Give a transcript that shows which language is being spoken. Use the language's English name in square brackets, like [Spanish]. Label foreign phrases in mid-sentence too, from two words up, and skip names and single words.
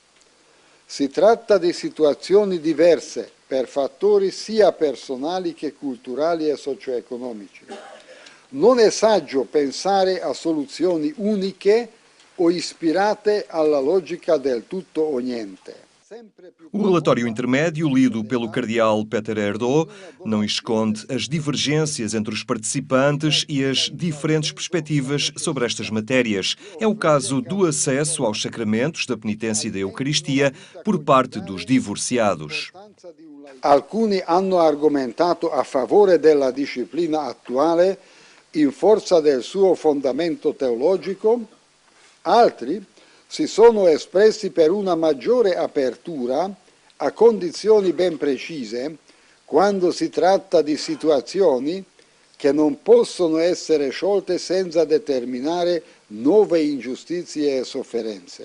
[Italian] Si tratta di situazioni diverse per fattori sia personali che culturali e socio-economici. Non è saggio pensare a soluzioni uniche o ispirate alla logica del tutto o niente. [Portuguese] O relatório intermédio, lido pelo cardeal Peter Erdo, não esconde as divergências entre os participantes e as diferentes perspectivas sobre estas matérias. É o caso do acesso aos sacramentos da penitência e da Eucaristia por parte dos divorciados. [Italian] Alcuni hanno argomentato a favore della disciplina attuale in forza del suo fondamento teologico, altri si sono espressi per una maggiore apertura a condizioni ben precise quando si tratta di situazioni che non possono essere sciolte senza determinare nuove ingiustizie e sofferenze.